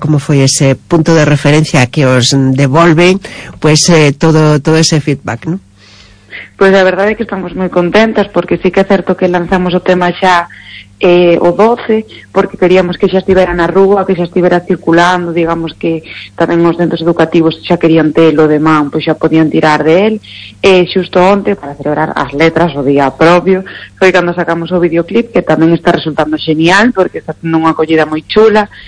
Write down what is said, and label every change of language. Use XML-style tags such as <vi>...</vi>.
<gl>Como foi ese punto de referencia que os devolve pues todo ese feedback, ¿no?</gl> <es>Pues la verdad es que estamos muy contentas, porque sí que es cierto que lanzamos el tema ya o 12, porque queríamos que</es> <gl>xa estivera na rúa, que xa estivera circulando, digamos que tamén os centros educativos xa querían telo de man, pois xa podían tirar de él. Xusto onte, para celebrar as letras o día propio, foi cando sacamos o videoclip, que tamén está resultando genial, porque está tendo unha acollida moi chula.</gl>